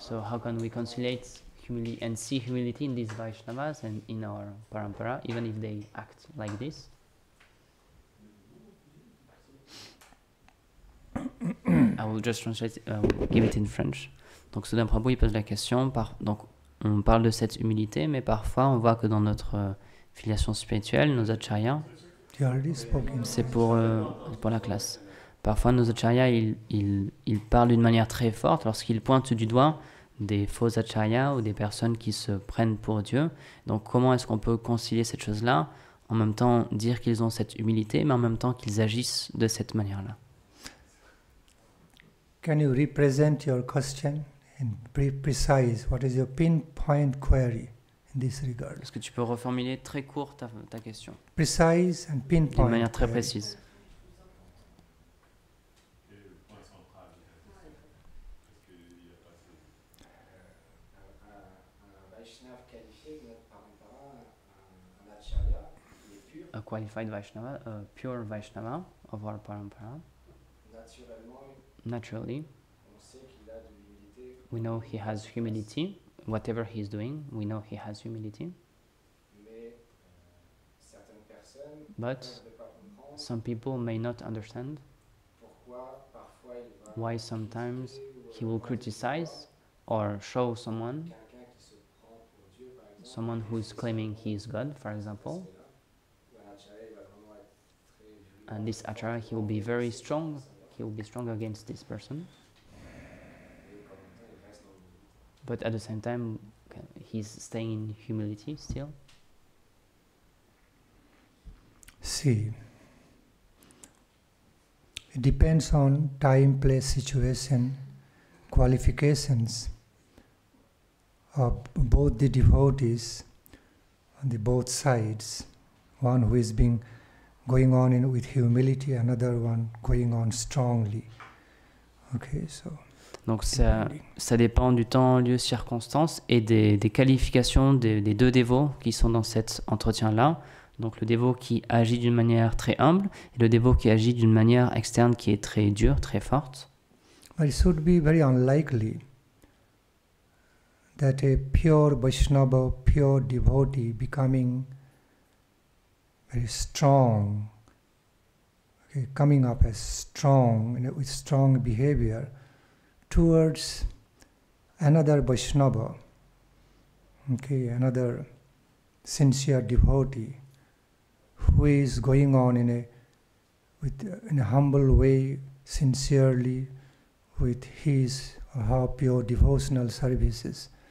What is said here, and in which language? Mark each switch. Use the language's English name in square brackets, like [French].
[English] So how can we conciliate humility and see humility in these Vaishnavas and in our parampara, even if they act like this? I will just translate, give it in French. [French] Donc Soudain Prabhu, il pose la question, donc on parle de cette humilité, mais parfois on voit que dans notre filiation spirituelle, nos acharyas, c'est pour la classe. Parfois nos acharyas, ils parlent d'une manière très forte lorsqu'ils pointent du doigt des faux acharyas ou des personnes qui se prennent pour Dieu. Donc comment est-ce qu'on peut concilier cette chose-là, en même temps dire qu'ils ont cette humilité, mais en même temps qu'ils agissent de cette manière-là? [English] Can you represent your question and be precise? What is your pinpoint query in this regard? [French] Est-ce que tu peux reformuler très court ta question? [English] Precise and pinpoint. [French] D'une manière très [English] query. [French] précise. Un Vaishnav qualifié de notre parampara, un acharya, il est pur. [English] A qualified Vaishnava, a pure Vaishnava of our parampara. Naturally, [French] On sait qu'il a de l'humilité. [English] we know he has humility. Whatever he is doing, we know he has humility. [French] Mais certaines personnes [English] But [French] ne peuvent pas comprendre [English] some people may not understand [French] pourquoi parfois il va [English] why sometimes he will criticize or show someone, [French] quelqu'un qui se prend pour Dieu, par exemple. [English] someone who is claiming he is God, for example. [French] Où un acharya, il va vraiment être très violent. [English] And this acharya, he will be very strong. He will be strong against this person. But at the same time, he's staying in humility still. See, it depends on time, place, situation, qualifications of both the devotees on the both sides. One who is going on with humility, another one going on strongly. Okay, so. [French] Donc ça dépend du temps, lieu, circonstances et des qualifications des deux dévots qui sont dans cet entretien-là. Donc le dévot qui agit d'une manière très humble et le dévot qui agit d'une manière externe qui est très dure, très forte. [English] But it should be very unlikely that a pure Vaishnava, pure devotee becoming very strong, okay, coming up as strong, with strong behavior towards another Vaishnava, okay, another sincere devotee who is going on in a humble way, sincerely, with his or her pure devotional services.